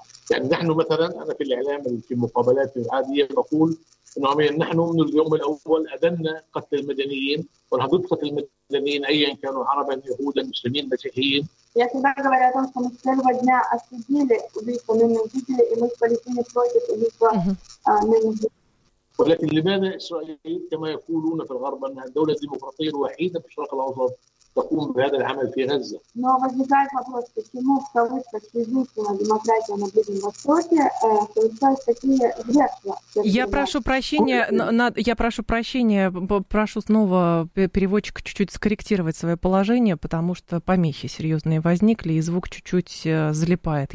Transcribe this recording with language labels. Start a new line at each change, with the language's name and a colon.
Arabic: يعني نحن مثلاً أنا في الإعلام في مقابلات عادية بقول إنه نحن من اليوم الأول أدنى قتل المدنيين ورح ضد قتل المدنيين أياً كانوا عرباً يهوداً مسلمين مسيحيين.
Russian: Я всегда говорю о том, что мы с первого дня осудили убийство мирных жителей, и мы с Палестиной против убийства мирных жителей.
Arabic: ولكن لماذا إسرائيل كما يقولون في الغرب أنها دولة ديمقراطية الوحيدة في الشرق الأوسط تقوم بهذا العمل في غزة؟
Russian: Но возникает вопрос, почему в кавычках единственная демократия на Ближнем Востоке получает такие жертвы? Я прошу прощения, прошу снова переводчика чуть-чуть скорректировать свое положение, потому что помехи серьезные возникли и звук чуть-чуть залипает.